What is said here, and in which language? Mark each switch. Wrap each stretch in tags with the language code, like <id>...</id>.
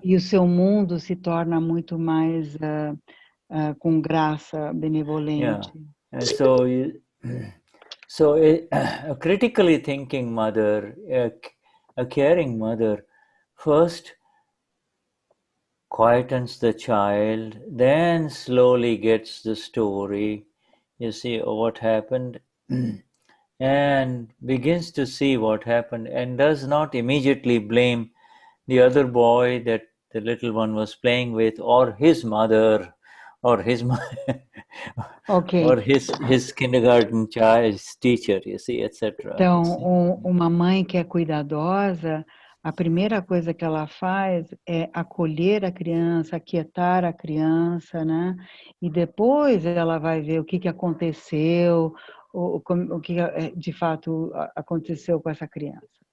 <pt>E o seu mundo se torna muito mais com graça, benevolente.</pt> <en>Yeah. And so, a critically thinking mother, a caring mother, first quietens the child, then slowly gets the story, you see, of what happened, and begins to see what happened, and does not immediately blame the other boy that the little one was playing with, or his mother, or his Ok. or his kindergarten child's teacher, you see, etc.</en> <pt>Então, uma mãe que é cuidadosa, a primeira coisa que ela faz é acolher a criança, aquietar a criança, né? E depois ela vai ver o que aconteceu, o que de fato aconteceu com essa criança.</pt>